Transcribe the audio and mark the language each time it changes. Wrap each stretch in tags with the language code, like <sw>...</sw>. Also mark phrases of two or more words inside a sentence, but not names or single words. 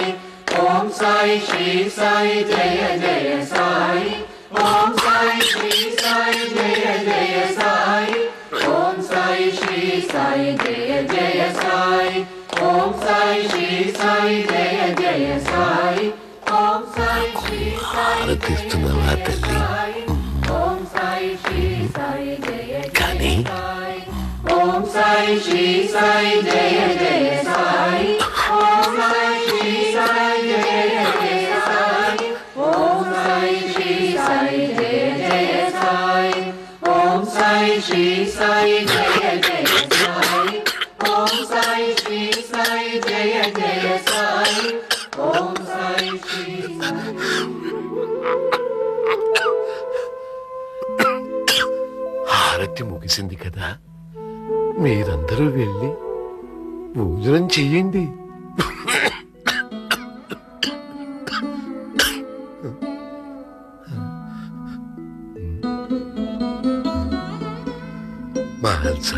<sa>ओम साई श्री साई जय जय साई। ओम साई श्री साई जय जय साई। ओम साई श्री साई जय जय साई। ओम साई श्री साई जय जय साई। ओम साई श्री साई</sa> <te>ఆరతిస్తున్నావా తల్లి?</te> <sa>ओम साई श्री साई जय जय साई। ओम साई श्री साई जय जय साई। ओम साई श्री साई जय जय साई। ओम साई श्री साई जय जय साई। ओम साई श्री साई जय जय साई। ओम साई श्री साई जय जय साई। ओम साई श्री</sa> <te>హారతి ముగిసింది కదా, మీరందరూ వెళ్ళి భోజనం చెయ్యండి. మహల్సా</te>